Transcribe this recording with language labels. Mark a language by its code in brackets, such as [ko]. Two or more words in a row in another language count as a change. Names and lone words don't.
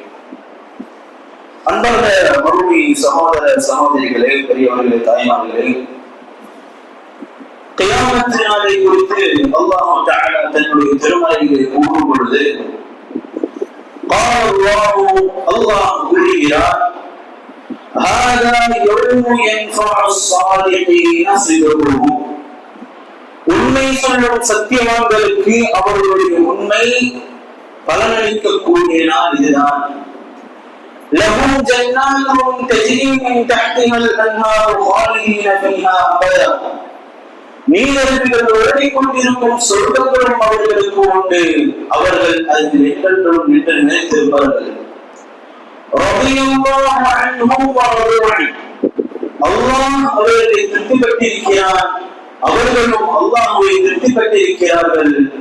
[ta] அன்பார்ந்த மறுமை சகோதர சகோதரிகளே, பெரியவர்களே, தாய்மார்களே, கியாமத் நாளை குறித்து [ar] الله تعالى [ta] தன்னுடைய திருமறையிலே கூறும் பொழுது அல்லாஹ் கூறுகிறார், [ar] هذا يوم ينفع الصادقين صدقهم. [ta] உண்மை சொல்லும் சத்தியவான்களுக்கு அவர்களுடைய உண்மை பலனளிக்கக்கூடிய நாள் இதுதான். [ar] لهم جنات تجري من تحتها الأنهار خالدين فيها أبدا. [ta] நீரருவிகள் ஓடிக்கொண்டிருக்கும் சொர்க்கங்களும் அவர்களுக்கு உண்டு, அவர்கள் அதில் என்றென்றும் நின்று நினைத்திருப்பார்கள். அல்லாஹ் அவர்களை திருப்திப்பட்டிருக்கிறார், அவர்களும் அல்லாஹ்வை திருப்திப்பட்டிருக்கிறார்கள்.